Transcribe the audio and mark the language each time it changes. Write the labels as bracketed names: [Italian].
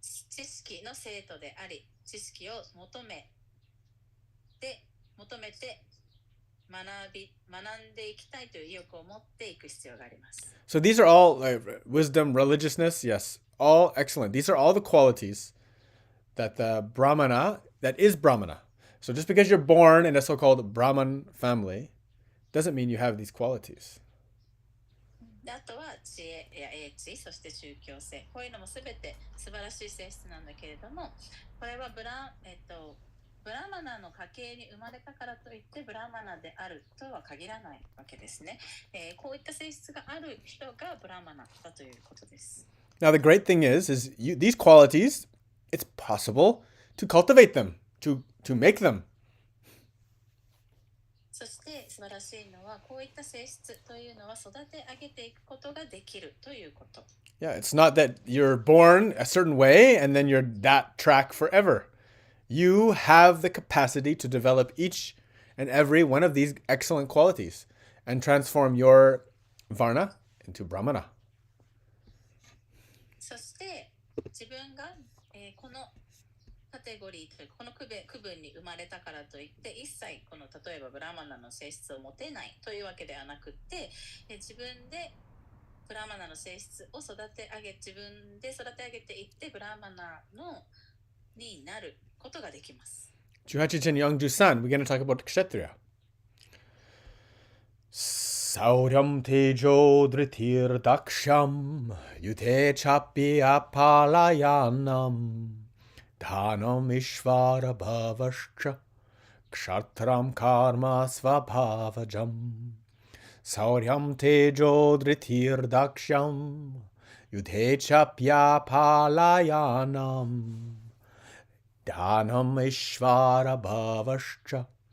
[Japanese] 知識の生徒であり、知識を求めて学んでいきたいという意欲を持っていく必要があります。 [English] So these are all wisdom, religiousness, yes, all excellent. These are all the qualities that is Brahmana. So just because you're born in a so-called Brahman family doesn't mean you have these qualities. [Japanese] あとは知恵や英知、そして宗教性、こういうのもすべて素晴らしい性質なんだけれども、これはブラマナの家系に生まれたからといってブラマナであるとは限らないわけですね。こういった性質がある人がブラマナだということです。 [English] Now the great thing is these qualities, it's possible to cultivate them, to make them. [Japanese] そして素晴らしいのはこういった性質というのは育て上げていくことができるということ。 [English] Yeah, it's not that you're born a certain way and then you're that track forever. You have the capacity to develop each and every one of these excellent qualities and transform your varna into brahmana. [Japanese] そして自分が、このカテゴリーというこの区分に生まれたからといって一切この例えばブラマナの性質を持てないというわけではなくって、自分でブラマナの性質を自分で育て上げていってブラマナになることができます。 18chen Yangju-san, [English] we're going to talk about Kshatriya. [Sanskrit] Sauryam tejo dhritir daksham yute chapi apalayanam dhanam ishvara bhavascha kshatram karma svabhavajam Sauryam tejo dhritir daksham yute chapi apalayanam Dhanam Ishvara Bhavascha